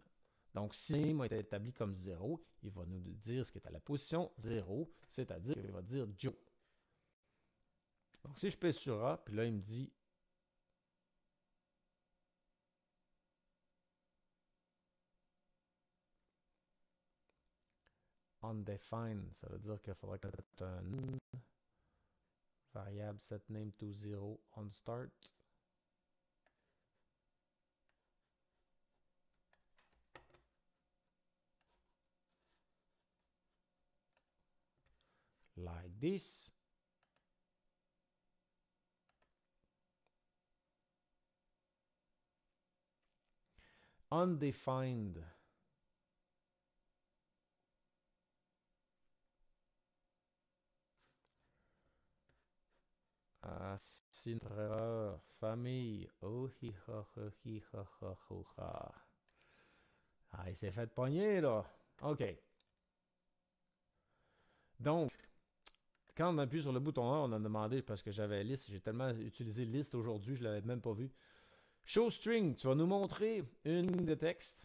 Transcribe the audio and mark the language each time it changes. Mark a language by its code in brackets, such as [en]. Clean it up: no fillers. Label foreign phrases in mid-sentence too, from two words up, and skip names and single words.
[fr] Donc, si name a été établi comme 0, il va nous dire ce qui est à la position 0, c'est-à-dire qu'il va dire Joe. Donc, si je pèse sur A, puis là, il me dit undefined, ça veut dire qu'il faudra que tu aies une variable [en] set name to 0 on start. Like this. Undefined. [fr] Ah, c'est une erreur. Famille. Oh, hi, ha, ha, hi, ha, ha, ha, ha. Ah, il s'est fait pogner, là. OK. Donc, quand on appuie sur le bouton A, on a demandé, parce que j'avais liste, j'ai tellement utilisé liste aujourd'hui, je ne l'avais même pas vu. [en] Show string, [fr] tu vas nous montrer une ligne de texte.